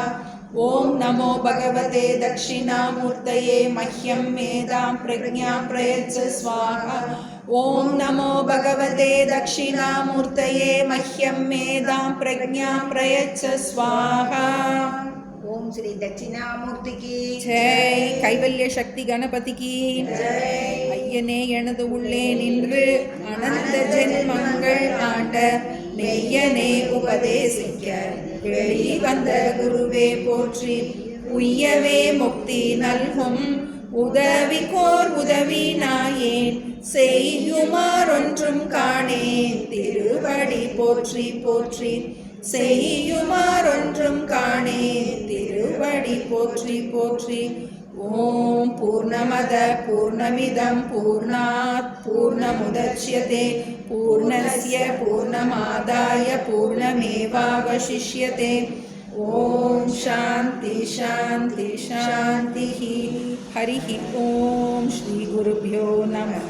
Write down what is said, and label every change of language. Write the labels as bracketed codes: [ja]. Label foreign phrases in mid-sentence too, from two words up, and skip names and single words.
[sa] ओम नमो भगवते दक्षिणामूर्तये मह्यं मेधां प्रज्ञां प्रयच्छ स्वाहा. ओम नमो भगवते दक्षिणामूर्तये मह्यं मेधां प्रज्ञां प्रयच्छ स्वाहा. [ta] ओम ஓம் ஸ்ரீ தட்சிணாமூர்த்திக்கு ஜெய். கைவல்ய சக்தி கணபதிக்கு ஜெய். ஐயனே எனது உள்ளே நின்று அனந்த ஜென்மங்கள் ஆண்ட மெய்யனே உபதேசிக்க வெளி வந்த குருவே போற்றி. உய்யவே முக்தி நல்கும் உதவிக்கோர் உதவி நாயேன் செய்யுமாறொன்றும் காணேன் திருவடி போற்றி போற்றி. செய்யுமாறொன்றும் காணேன் திருவடி போற்றி போற்றி. [sa] ॐ पूर्णमदः पूर्णमिदं पूर्णात् पूर्णमुदच्यते पूर्णस्य पूर्णमादाय पूर्णमेवावशिष्यते. ॐ शान्तिः शान्तिः शान्तिः. हरि ॐ श्री गुरुभ्यो नमः.